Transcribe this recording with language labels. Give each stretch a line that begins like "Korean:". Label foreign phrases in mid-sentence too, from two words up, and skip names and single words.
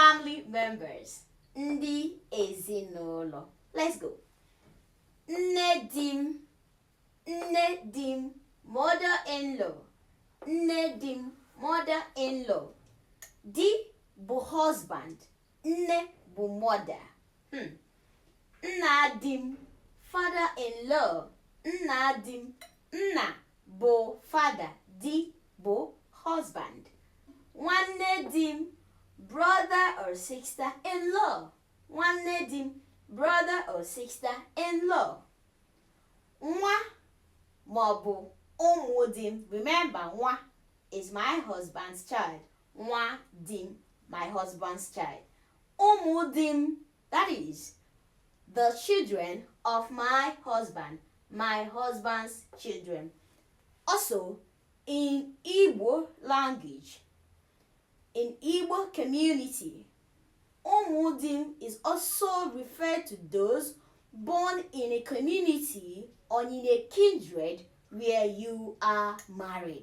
English: family members.
Igbo: Ndị ezinụlọ.
English: Let's go.
Igbo: Nne di m, mother-in-law. Nne di m, mother-in-law. Di bụ husband, nne bụ mother. Nna di m, father-in-law. Nna di m, nna bụ father, di bụ husband. Nwanne di m,
English: brother or sister-in-law.
Igbo: Nwanne di m,
English: brother or sister-in-law.
Igbo: Nwa maọbụ ụmụ di m.
English: Remember, nwa is my husband's child.
Igbo: Nwa di m,
English: my husband's child.
Igbo: Ụmụ di m,
English: that is the children of my husband, my husband's children. Also, in Igbo language, in Igbo community, Umudim is also referred to those born in a community or in a kindred where you are married.